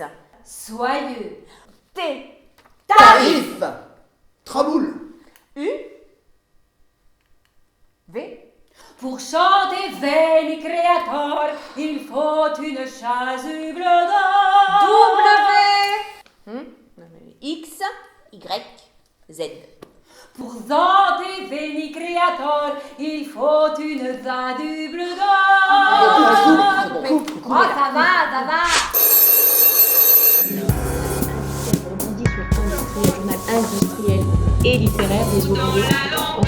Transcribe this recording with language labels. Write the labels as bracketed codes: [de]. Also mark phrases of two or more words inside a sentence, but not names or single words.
[fr] Soyeux. T. Tarif. Traboule. U. V. Pour chanter Veni Creator, il faut une chasuble d'or. W. X. Y. Z. Pour chanter Veni Creator, il faut une zaduble d'or. Oh, ça va. Rebondit sur Industrie, journal industriel et littéraire des ouvriers en France.